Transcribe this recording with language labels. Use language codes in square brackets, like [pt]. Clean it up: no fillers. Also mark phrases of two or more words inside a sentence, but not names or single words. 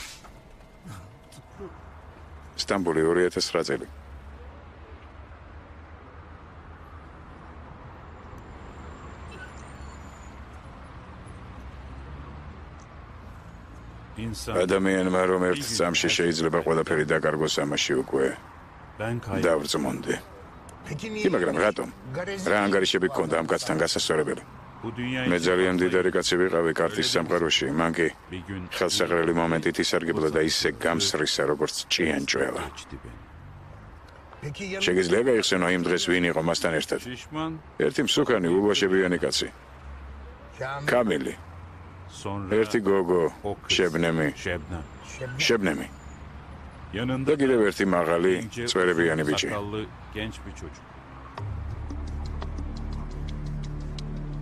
[ka] სტამბოლი 2009 წელი. [tr] İnsan [ka] ადამიანმა რომ ერთ წამში შეიძლება ყველაფერი დაკარგოს, ამაში უკვე [tr] ben kaybettim. [ka] დავრძმონდი. მაგრამ რატომ? რა ანგარიშები გქონდა ამ კაცთან გასასწორებელი? [tr] Bu dünya [ka] მე [tr] için [ka] ძალიან დიდარი კაცი ვიყავი კარტის სამყაროში, მან კი [tr] bir gün [ka] ხელსაყრელი მომენტით ისარგებლა და ისე გამსრისა, როგორც ჭიანჭველა. [tr] geçti beni. [ka] შეგიძლია გაიხსენო იმ დღეს ვინ იყო მასთან ერთად? [tr] Şişman, [ka] ერთი მსუქანი ულვაშებიანი კაცი. კამილი, [tr] sonra [ka] ერთი გოგო, [tr] o kız, [ka] შებნემი, [tr] Şebnem. [ka] შებნემი [tr] Yanında [ka] და კიდევ ერთი მაღალი, [tr] ince, [ka] წვერებიანი [tr] uzun [ka] ბიჭი. [tr] sakallı genç bir çocuk.